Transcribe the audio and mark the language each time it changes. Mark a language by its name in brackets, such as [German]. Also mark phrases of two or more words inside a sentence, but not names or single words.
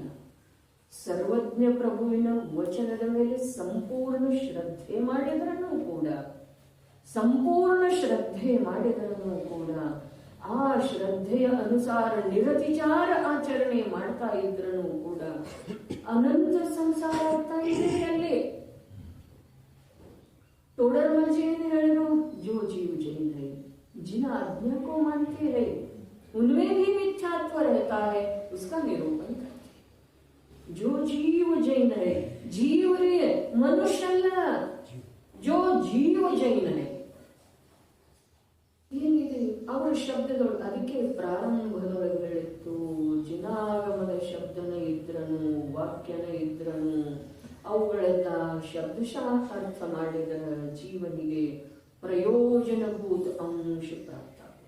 [Kannada] ಸರ್ವಜ್ಞ ಪ್ರಭುವಿನ ವಚನದ ಮೇಲೆ ಸಂಪೂರ್ಣ ಶ್ರದ್ಧೆ ಮಾಡಿದ್ರೂ ಕೂಡ ಆ ಶ್ರದ್ಧೆಯ ಅನುಸಾರ ನಿರತಿಚಾರ ಆಚರಣೆ ಮಾಡ್ತಾ ಇದ್ರೂ ಕೂಡ ಅನಂತ ಸಂಸಾರ ಆಗ್ತಾ ಇದೆ ಅಲ್ಲಿ. [Hindi] टोडरमल जी ने ಹೇಳಿದ್ರು, जो जीव जैन है जिन आज्ञा को मानते हैं उनमें भी मिथ्यात्व रहता है, उसका निरूपण करते हैं. जो जीव जैन है, जीव रे मनुष्य अಲ್ಲ, जो जीव जैन है [Kannada] ಏನಿದೆ ಅವರ ಶಬ್ದಗಳು. ಅದಕ್ಕೆ ಪ್ರಾರಂಭದೊಳಗೆ ಹೇಳಿತ್ತು, ಜಿನಾಗಮದ ಶಬ್ದನ ಇದ್ರನು, ವಾಕ್ಯನ ಇದ್ರನು, ಅವುಗಳೆಲ್ಲ ಶಬ್ದಶಃ ಅರ್ಥ ಮಾಡಿದರ ಜೀವನಿಗೆ ಪ್ರಯೋಜನಭೂತ ಅಂಶ ಪ್ರಾಪ್ತ.